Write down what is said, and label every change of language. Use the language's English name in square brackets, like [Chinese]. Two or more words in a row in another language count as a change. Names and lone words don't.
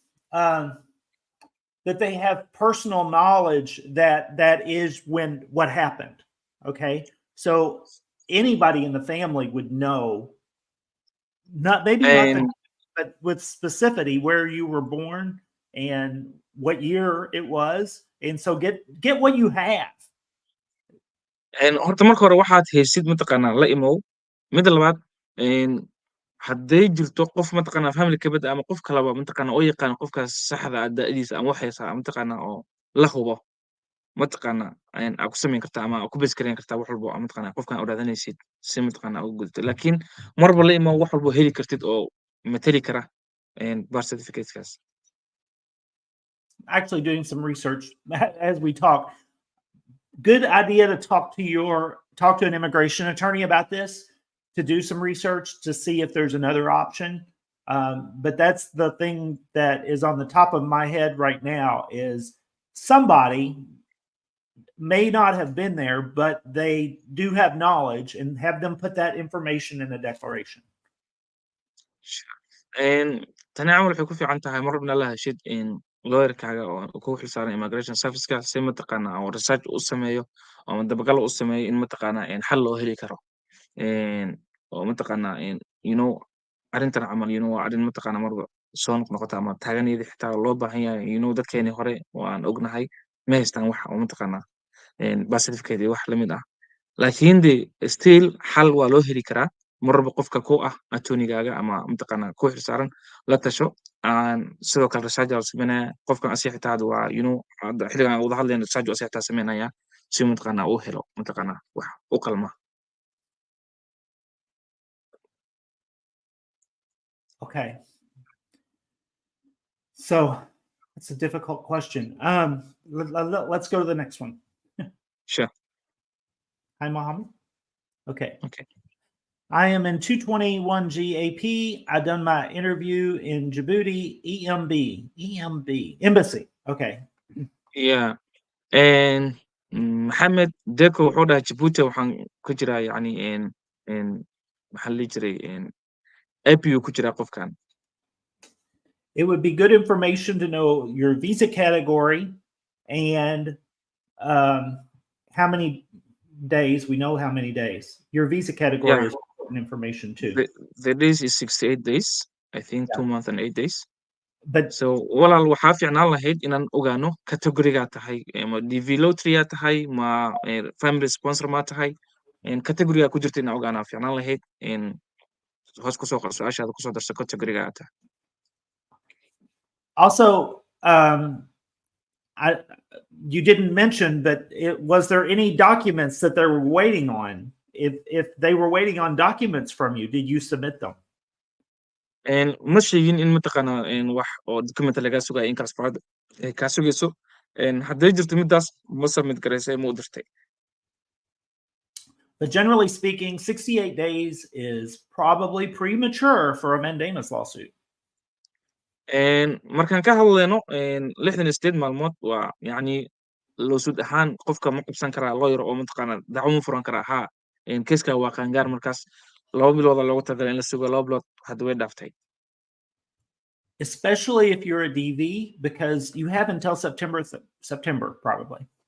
[English] That they have personal knowledge that is when what happened. Okay, so anybody in the family would know, not maybe not the, And but with specificity where you were born and what year it was, and so get what you have. [Somali] horta marka hore waxaad haysid mataqaanaa la imow. Midda labaad, een, hadday jirto qof mataqaanaa family ka mid ah ama qof kaleba mataqaanaa oo yaqaan qofkaas saxda ah da'diisa ama waxaysa mataqaanaa oo la hubo mataqaanaa aa ku samayn kartaa ama aa ku base garayn kartaa wax walbo oo mataqaanaa qofkan aad raadanaysid si mataqaanaa ugu gudubto. Laakiin marba la imow wax walbo heli kartid oo matali kara [English] birth certificateskaas. Actually doing some research as we talk. Good idea to talk to an immigration attorney about this, to do some research to see if there's another option. But that's the thing that is on the top of my head right now is somebody may not have been there, but they do have knowledge, and have them put that information in the declaration. [Somali] Tani camal waxay ku fiican tahay mar walbana la heshid lawyerkaaga oo kugu xilsaaran [English] immigration serviceka [Somali] si mataqaanaa oo research u sameeyo ama dabagal u sameeyo in mataqaanaa xal loo heli karo. Oo mataqaanaa [English] you know [Somali] arrintan camal waa arrin mataqaanaa marba soo noqnoqota ama taaganayda xitaa loo baahan yahay dadkeenii hore oo aan ognahay ma haystaan wax oo mataqaanaa [English] birth certificate [Somali] iyo wax la mid ah. Laakiin still xal waa loo heli karaa marba qofka ku ah attorneygaaga ama mataqaanaa ku xilsaaran la tasho. Sidoo kale research aa la sameynaya qofkan asiga xitaa hadda waa hadda xilligan aan wada hadlayno research asiga xitaa sameynaya si mataqaanaa uu helo mataqaanaa wax u qalma. [English] Okay. So that's a difficult question. Let's go to the next one. Sure. Hi, Mohammed. Okay. Okay. I am in 221 GAP. I done my interview in Djibouti, embassy. Okay. Yeah. [Somali] Maxamed Deko wuxuu dhahay Djibouti waxaan ku jiraa yani maxaa la dhihi jiray APU ku jiraa qofkan. [English] It would be good information to know your visa category and how many days. We know how many days. Your visa category is important information too. The days is 68 days. I think 2 months and 8 days. But [Somali] So walaal waxaa fiicnaan lahayd inaan ogaano categorigaa tahay ma [English] DV lottery [Somali] aa tahay ma [English] family sponsor [Somali] ma tahay categorigaa ku jirta inaan ogaanaa fiicnaan lahayd hoos kusoo qor su-aashaada kusoo darso categorigaa aa tahay. [English] Also, you didn't mention, but was there any documents that they were waiting on? If they were waiting on documents from you, did you submit them? [Somali] Ma sheegin in mataqaanaa wax oo document lagaa sugaya in passport kaa sugayso. Hadday jirto midaas ma submit garaysay ma u dirtay. [English] But generally speaking, 68 days is probably premature for a mandamus lawsuit. [Somali] Markaan ka hadlayno 68 maalmood waa yani lawsuit ahaan qofka ma qabsan karaa lawyer oo mataqaanaa dacwo ma furan karaa haa keeska waa qaangaar markaas 2 bilooda loogu talagalay in la sugo 2 bilood hadda way dhaaftay. [English] Especially if you're a DV, because you have until September probably.